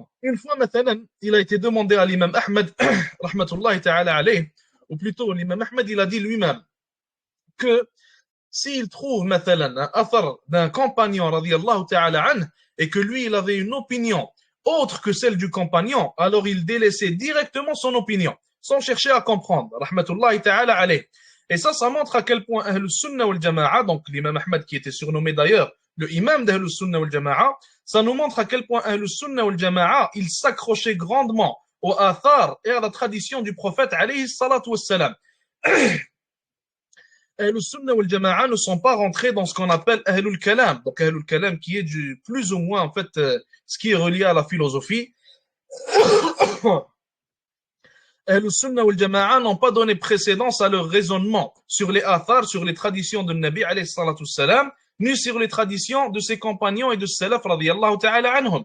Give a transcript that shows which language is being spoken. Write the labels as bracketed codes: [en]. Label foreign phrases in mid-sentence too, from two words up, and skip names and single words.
[fr] Une fois, maintenant, il a été demandé à l'imam Ahmed, [ar] رحمة الله تعالى عليه, [fr] ou plutôt l'imam Ahmed, il a dit lui-même que s'il trouve maintenant un athar d'un compagnon [ar] رضي الله تعالى عنه, [fr] et que lui, il avait une opinion autre que celle du compagnon, alors il délaissait directement son opinion, sans chercher à comprendre, [ar] رحمة الله تعالى عليه. [fr] Et ça montre à quel point [ar] أهل السنة والجماعة, [fr] donc l'imam Ahmed qui était surnommé d'ailleurs le imam d' [ar] أهل السنة والجماعة, [fr] ça nous montre à quel point [ar] أهل السنة والجماعة, [fr] il s'accrochait grandement au athar et à la tradition du prophète [ar] عليه الصلاة والسلام. أهل السنة والجماعة [fr] ne sont pas rentrés dans ce qu'on appelle [ar] أهل الكلام. [fr] Donc [ar] أهل الكلام [fr] qui est du plus ou moins en fait ce qui est relié à la philosophie. [ar] أهل السنة والجماعة [fr] n'ont pas donné précédence à leur raisonnement sur les athars, sur les traditions de [ar] نبي عليه الصلاة السلام, [fr] ni sur les traditions de ses compagnons et de salaf [ar] رضي الله تعالى عنهم.